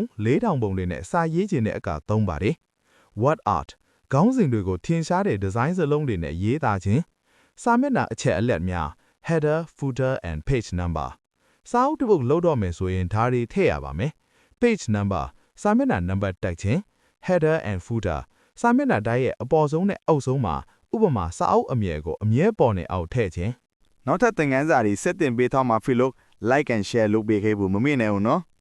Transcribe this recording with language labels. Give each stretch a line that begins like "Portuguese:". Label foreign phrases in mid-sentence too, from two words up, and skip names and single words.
Burmese: 4000 ပုံတွေနဲ့စာရေးခြင်းတဲ့အကသုံးပါတယ် Word Art ခေါင်းစဉ်တွေကိုထင်ရှားတဲ့ဒီဇိုင်းစလုံးတွေနဲ့ရေးသားခြင်းစာမျက်နှာအချက်အလက်များ
English: Header, Footer and Page Number
Burmese: စာအုပ်တစ်ပုဒ်လုပ်တော့မယ်ဆိုရင်ဒါတွေထည့်ရပါမယ်
English: Page Number
Burmese: စာမျက်နှာနံပါတ်တိုက်ခြင်း
English: Header and Footer
Burmese: စာမျက်နှာတိုင်းရဲ့အပေါ်ဆုံးနဲ့အောက်ဆုံးမှာဥပမာစာအုပ်အမည်ကိုအမြဲပေါ်နေအောင်ထည့်ခြင်း နောက်ထပ်သင်ခန်းစာတွေဆက်တင်ပေးထားမှာဖြစ်လို့
English: like and share
Burmese: လုပ်ပေးခဲ့ဖို့မမေ့နဲ့ဦးနော်